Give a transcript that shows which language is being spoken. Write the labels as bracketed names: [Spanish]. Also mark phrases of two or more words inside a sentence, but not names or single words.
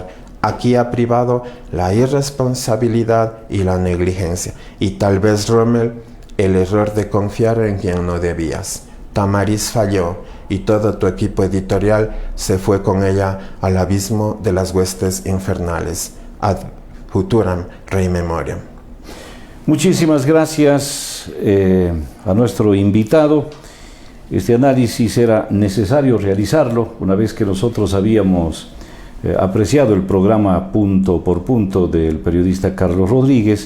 [Spanish] Aquí ha privado la irresponsabilidad y la negligencia. Y tal vez, Rommel, el error de confiar en quien no debías. Tamariz falló y todo tu equipo editorial se fue con ella al abismo de las huestes infernales. [Latin] Ad futuram rei memoriam. [Spanish] Muchísimas gracias a nuestro invitado. Este análisis era necesario realizarlo una vez que nosotros habíamos apreciado el programa Punto por Punto del periodista Carlos Rodríguez.